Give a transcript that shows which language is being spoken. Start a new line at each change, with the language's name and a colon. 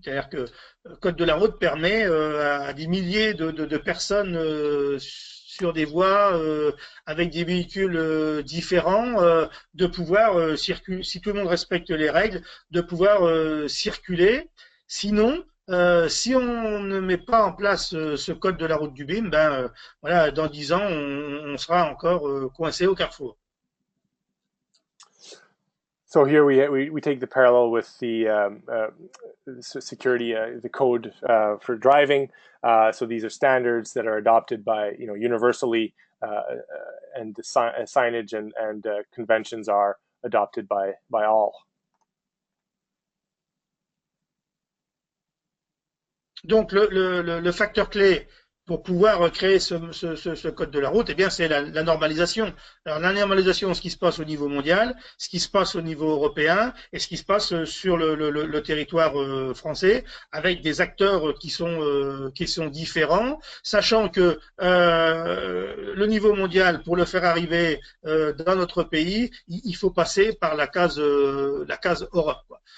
French: C'est-à-dire que le code de la route permet à des milliers de personnes sur des voies avec des véhicules différents de pouvoir circuler, si tout le monde respecte les règles, de pouvoir circuler. Sinon, si on ne met pas en place ce code de la route du BIM, voilà, dans 10 ans, on sera encore coincé au carrefour.
English: So here we take the parallel with the security, the code for driving. So these are standards that are adopted by universally, and the signage and conventions are adopted by all.
French: Donc le facteur clé pour pouvoir créer ce code de la route, eh bien, c'est la normalisation. Alors la normalisation, ce qui se passe au niveau mondial, ce qui se passe au niveau européen et ce qui se passe sur le territoire français, avec des acteurs qui sont différents, sachant que le niveau mondial, pour le faire arriver dans notre pays, il faut passer par la case Europe, quoi.